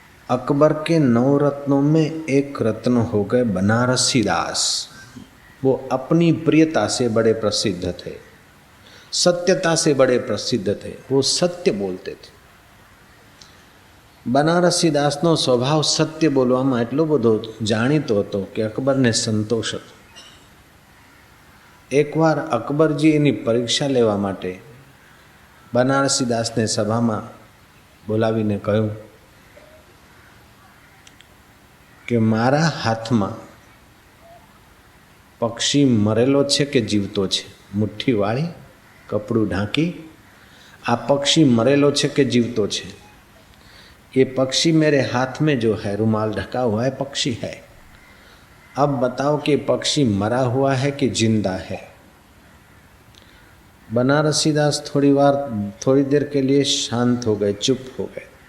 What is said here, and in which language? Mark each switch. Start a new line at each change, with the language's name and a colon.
Hindi: अकबर के 9 रत्नों में एक रत्न हो गए बनारसी दास। वो अपनी प्रियता से बड़े प्रसिद्ध थे, सत्यता से बड़े प्रसिद्ध थे, वो सत्य बोलते थे।
Gujarati: બનારસી દાસનો સ્વભાવ સત્ય બોલવામાં એટલો બધો જાણીતો હતો કે અકબરને સંતોષ હતો। એકવાર અકબરજી એની પરીક્ષા લેવા માટે બનારસી દાસને સભામાં બોલાવીને કહ્યું કે મારા હાથમાં પક્ષી મરેલો છે કે જીવતો છે, મુઠ્ઠી વાળી કપડું ઢાંકી આ પક્ષી મરેલો છે કે જીવતો છે?
Hindi: ये पक्षी मेरे हाथ में जो है रुमाल ढका हुआ है पक्षी है। अब बताओ कि पक्षी मरा हुआ है कि जिंदा है? बनारसी दास थोड़ी देर के लिए शांत हो गए, चुप हो गए।